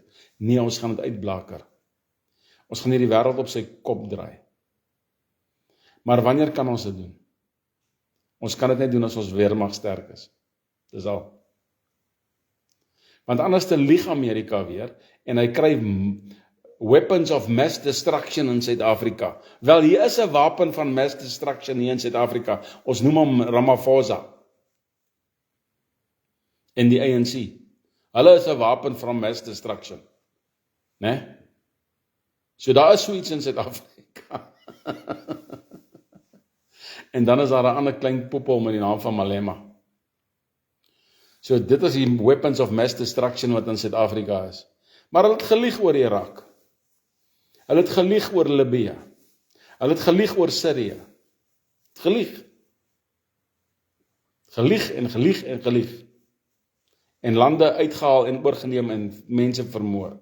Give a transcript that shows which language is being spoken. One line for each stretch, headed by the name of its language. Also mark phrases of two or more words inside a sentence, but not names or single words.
Afrikaans: Nee, ons gaan dit uitblaker. Ons gaan hierdie wêreld op sy kop draai. Maar wanneer kan ons dit doen? Ons kan dit net doen as ons weermag sterk is. Dis al. Want anders te lieg Amerika weer, en hy kry
English: weapons of mass destruction
Afrikaans: in Suid-Afrika. Wel, hier is 'n wapen van
English: mass destruction
Afrikaans: hier in Suid-Afrika. Ons noem hom Ramaphosa. En die ANC. Hulle is 'n wapen van
English: mass destruction.
Afrikaans: So daar is so iets in Suid-Afrika. En dan is daar 'n ander klein poepel met die naam van Malema. So dit is die
English: weapons of mass destruction
Afrikaans: wat in Suid-Afrika is. Maar hulle het gelieg oor Irak. Hulle het gelieg oor Libië. Hulle het gelieg oor Sirië. Gelieg. Gelieg en gelieg en gelieg. En lande uitgehaal en oorgeneem en mense vermoor.